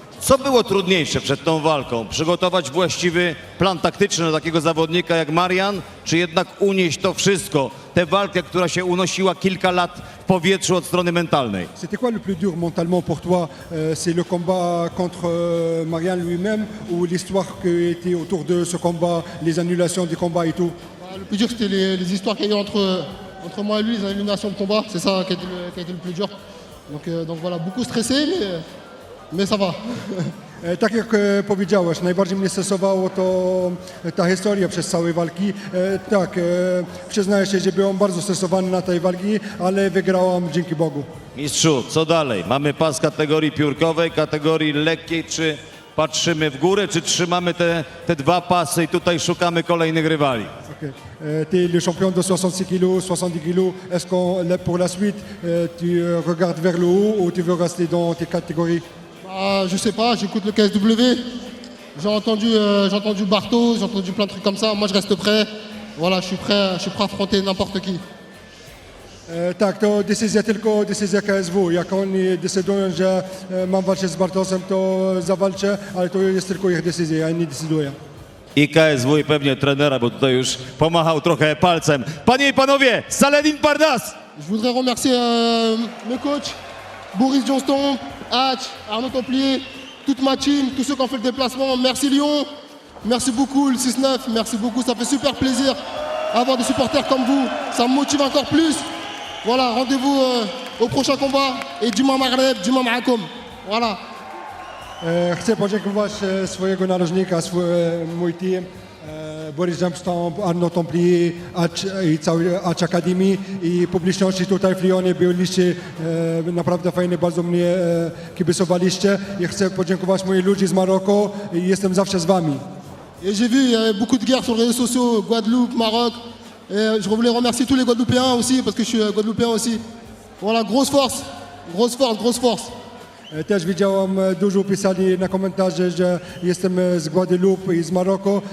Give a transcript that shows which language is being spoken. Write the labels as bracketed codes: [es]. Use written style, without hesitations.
[pl] Co było trudniejsze przed tą walką? Przygotować właściwy plan taktyczny do takiego zawodnika jak Marian, czy jednak unieść to wszystko, tę walkę, która się unosiła kilka lat w powietrzu od strony mentalnej? [fr] C'était quoi le plus dur mentalement pour toi? C'est le combat contre Marian lui-même ou l'histoire qui était autour de ce combat, les annulations du combat et tout? Bah, le plus dur, c'était les histoires qu'il y a eu entre moi et lui, les annulations de combat. C'est ça qui a été le plus dur. Donc voilà, beaucoup stressé, mais ça va. [pl] Tak jak powiedziałeś, najbardziej mnie stresowało to ta historia przez całej walki. Tak, przyznaję się, że byłem bardzo stresowany na tej walki, ale wygrałem dzięki Bogu. Mistrzu, co dalej? Mamy pas kategorii piórkowej, kategorii lekkiej, czy patrzymy w górę, czy trzymamy te dwa pasy i tutaj szukamy kolejnych rywali? [fr] Okay. Tu es le champion de 66 kg, 70 kg. Est-ce que pour la suite, tu regardes vers le haut ou tu veux rester dans tes catégories? Bah, je sais pas, j'écoute le KSW. J'ai entendu Bartos, j'ai entendu plein de trucs comme ça. Moi, je reste prêt. Voilà, je suis prêt à affronter n'importe qui. [pl] Tak, to decyzja tylko decyzja KSW. Jak oni decydują, że mam walczyć z Bartosem, to zawalczę, ale to jest tylko ich decyzja, ja nie decyduję. I KSW i pewnie trenera, bo tutaj już pomachał trochę palcem. Panie i panowie, Saladin Parnas! [fr] Je voudrais remercier mes coachs, Boris Johnston, Hatch, Arnaud Templier, toute ma team, tous ceux qui ont fait le déplacement. Merci Lyon, merci beaucoup le 6-9, merci beaucoup, ça fait super plaisir d'avoir des supporters comme vous, ça me motive encore plus. Voilà, rendez-vous au prochain combat et Djuma Maghreb, Djuma Ma'akom. Voilà. [pl] Chcę podziękować swojego narożnika, mój team, Boris Johnston, Arnaud Templier i cały Hatch Academy i publiczności tutaj w Lyonie byliście naprawdę fajnie, bardzo mnie kibicowaliście i chcę podziękować moich ludzi z Maroku i jestem zawsze z wami. [fr] Et j'ai vu, il y avait beaucoup de guerres sur les réseaux sociaux, Guadeloupe, Maroc. Et je voulais remercier tous les Guadeloupéens aussi, parce que je suis Guadeloupéen aussi. Voilà, grosse force, grosse force, grosse force. [pl] Też widziałem, dużo pisali na komentarze, że jestem z Guadeloupe i z Maroku.